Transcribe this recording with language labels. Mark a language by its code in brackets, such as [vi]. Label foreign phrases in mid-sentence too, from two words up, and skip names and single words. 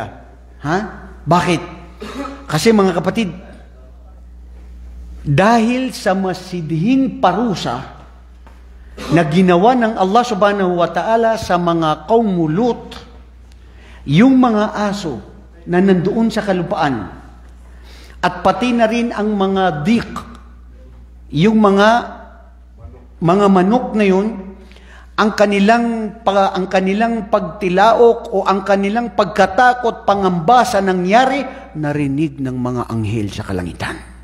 [tl] Ha? Bakit? Kasi mga kapatid, dahil sa masidhing parusa na ginawa ng Allah [ar] سبحانه و [tl] ta'ala sa mga kaum Lut, yung mga aso na nandoon sa kalupaan at pati na rin ang mga dik, yung mga manok na yun, ang kanilang pagtilaok o ang kanilang pagkatakot, pangamba sa nangyari, narinig ng mga anghel sa kalangitan.